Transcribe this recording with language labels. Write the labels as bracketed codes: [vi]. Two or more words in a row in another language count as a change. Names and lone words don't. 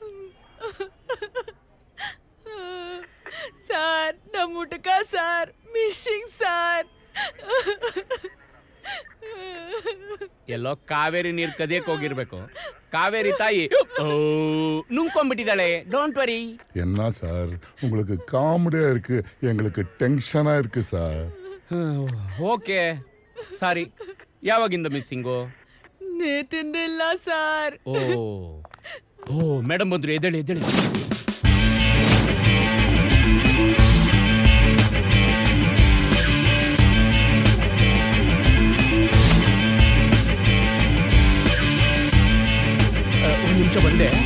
[kn] ಸರ್, ನಮ್ಮ ಊಟಕ ಸರ್ ಮಿಸ್ಸಿಂಗ್ ಸರ್. ಎಲ್ಲೋ ಕಾವೇರಿ ನೀರು ಕದಿಯಕ್ಕೆ ಹೋಗಿರ್ಬೇಕು. ಕಾವೇರಿ ತಾಯಿ ನುಂಗ್ಕೊಂಡ್ಬಿಟ್ಟಿದ್ದಾಳೆ. [en] don't worry. [ta] என்ன சார், உங்களுக்கு காமெடியா இருக்கு, எங்களுக்கு டென்ஷனா இருக்கு சார். [en] OK, sorry. [kn] ಯಾವಾಗಿಂದ ಮಿಸ್ಸಿಂಗು? ನೇತಿಂದಿಲ್ಲ ಸರ್. ಓ ಮೇಡಮ್ ಬಂದ್ರು, ಎದ್ದೇಳಿ ಎದ್ದೇಳಿ. ಒಂದು ನಿಮಿಷ ಬಂದೆ.